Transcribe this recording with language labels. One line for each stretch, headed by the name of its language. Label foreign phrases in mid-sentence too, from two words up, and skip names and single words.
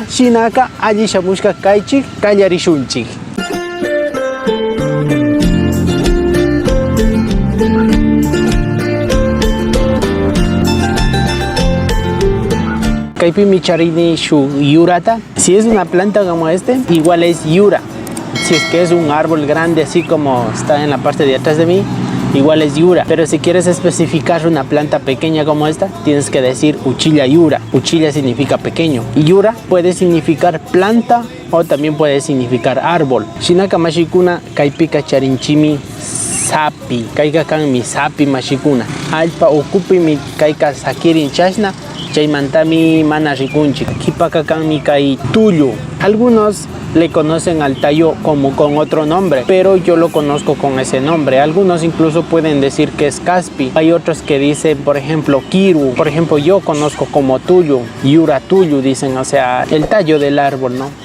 Quechua: Shinaka alli shamushka kaychik, kallarishunchik. Kaypi micharini shu yurata.
Spanish: Si es una planta como este, igual es yura. Si es que es un árbol grande así como está en la parte de atrás de mí, igual es yura. Pero si quieres especificar una planta pequeña como esta, tienes que decir
Quechua: uchilla yura.
Spanish: Uchilla significa pequeño. Yura puede significar planta o también puede significar árbol.
Quechua: Shinaka mashikuna kaypika charinchimi sapi. Kayka kan mi sapi mashikuna. Alpa ukupi mi kayka sakirin chashna. Chaymantami mana rikunchik. Kipaka kanmi kay tuyo.
Spanish: Algunos le conocen al tallo como con otro nombre, pero yo lo conozco con ese nombre. Algunos incluso pueden decir que es caspi. Hay otros que dicen, por ejemplo, kiru. Por ejemplo, yo conozco como tuyo,
Quechua: yura tuyo,
Spanish: dicen, o sea, el tallo del árbol, ¿no?